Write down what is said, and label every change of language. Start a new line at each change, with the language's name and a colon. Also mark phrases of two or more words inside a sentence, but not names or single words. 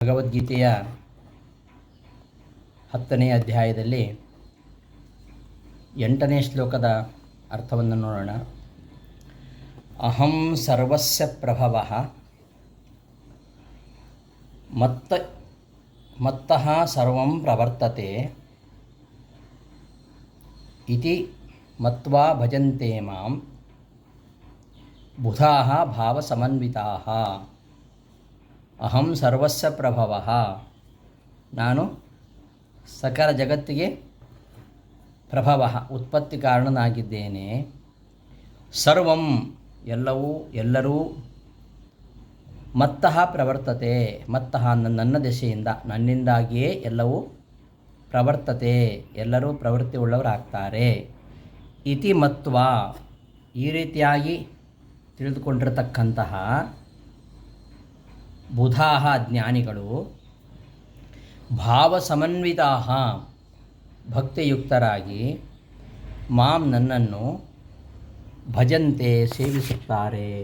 Kannada: ಭಗವದ್ಗೀತೆಯ 10ನೇ ಅಧ್ಯಾಯದಲ್ಲಿ 8ನೇ ಶ್ಲೋಕದ ಅರ್ಥವನ್ನು ನೋಡೋಣ.
Sanskrit: ಅಹಂ ಸರ್ವಸ್ಯ ಪ್ರಭವಃ ಮತ್ತಃ ಸರ್ವಂ ಪ್ರವರ್ತತೆ ಇತಿ ಮತ್ವಾ ಭಜಂತೆ ಮಾಂ ಬುಧಾಃ ಭಾವಸಮನ್ವಿತಾಃ. ಅಹಂ ಸರ್ವಸ್ಯ ಪ್ರಭವಃ,
Kannada: ನಾನು ಸಕಲ ಜಗತ್ತಿಗೆ ಪ್ರಭವಃ, ಉತ್ಪತ್ತಿ ಕಾರಣನಾಗಿದ್ದೇನೆ. ಸರ್ವಂ, ಎಲ್ಲರೂ
Sanskrit: ಮತ್ತಃ ಪ್ರವರ್ತತೆ,
Kannada: ಮತ್ತಃ ನನ್ನ ದೆಸೆಯಿಂದ, ನನ್ನಿಂದಾಗಿಯೇ ಎಲ್ಲವೂ ಪ್ರವರ್ತತೆ, ಎಲ್ಲರೂ ಪ್ರವೃತ್ತಿ ಉಳ್ಳವರಾಗ್ತಾರೆ.
Sanskrit: ಇತಿ ಮತ್ವ,
Kannada: ಈ ರೀತಿಯಾಗಿ ತಿಳಿದುಕೊಂಡಿರತಕ್ಕಂತಹ ಬುಧಾಃ ಜ್ಞಾನಿಗಳು, ಭಾವಸಮನ್ವಿತಾಃ ಭಕ್ತಿಯುಕ್ತರಾಗಿ, ಮಾಂ ನನ್ನನ್ನು ಭಜಂತೆ ಸೇವಿಸುತ್ತಾರೆ.